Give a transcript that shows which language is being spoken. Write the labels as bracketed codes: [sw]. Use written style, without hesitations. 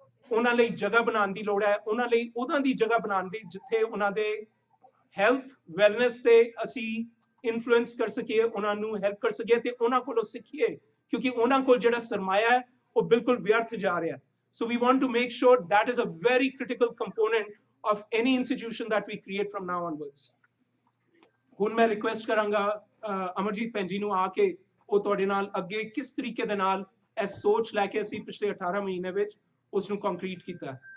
[pa] ਉਹਨਾਂ ਲਈ ਜਗ੍ਹਾ ਬਣਾਉਣ ਦੀ ਲੋੜ ਹੈ, ਉਹਨਾਂ ਲਈ ਉਹਨਾਂ ਦੀ ਜਗ੍ਹਾ ਬਣਾਉਣ ਦੀ ਜਿੱਥੇ ਉਹਨਾਂ ਦੇ ਹੈਲਥ ਵੈਲਨੈਸ ਤੇ ਅਸੀਂ ਇਨਫਲੂਐਂਸ ਕਰ ਸਕੀਏ, ਉਹਨਾਂ ਨੂੰ ਹੈਲਪ ਕਰ ਸਕੀਏ ਤੇ ਉਹਨਾਂ ਕੋਲੋਂ ਸਿੱਖੀਏ, ਕਿਉਂਕਿ ਉਹਨਾਂ ਕੋਲ ਜਿਹੜਾ ਸਰਮਾਇਆ ਹੈ ਉਹ ਬਿਲਕੁਲ ਵਿਅਰਥ ਜਾ ਰਿਹਾ। [en] So we want to make sure that is a very critical component of any institution that we create from now onwards. [pa] ਹੁਣ ਮੈਂ ਰਿਕੁਐਸਟ ਕਰਾਂਗਾ ਅਮਰਜੀਤ ਭੈਣ ਜੀ ਨੂੰ ਆ ਕੇ ਉਹ ਤੁਹਾਡੇ ਨਾਲ ਅੱਗੇ ਕਿਸ ਤਰੀਕੇ ਦੇ ਨਾਲ ਇਹ ਸੋਚ ਲੈ ਕੇ ਅਸੀਂ ਪਿਛਲੇ 18 ਮਹੀਨੇ ਵਿੱਚ ਉਸ ਨੂੰ ਕੰਕਰੀਟ ਕੀਤਾ।